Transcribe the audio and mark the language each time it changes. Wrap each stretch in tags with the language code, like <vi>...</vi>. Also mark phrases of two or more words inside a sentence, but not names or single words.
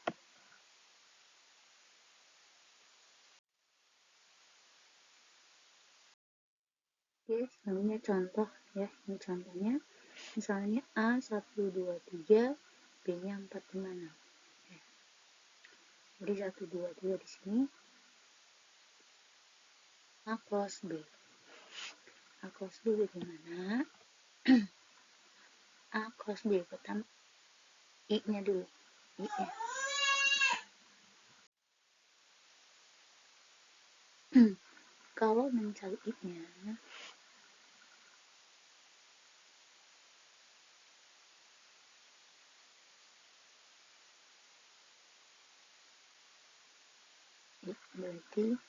<id>Oke, selanjutnya contoh ya. Ini contohnya misalnya A123 B-nya 456. Jadi 123 di sini A plus B. A plus B bagaimana? A plus B pertama I-nya dulu. I-nya. Kalau mencari I-nya berarti</id>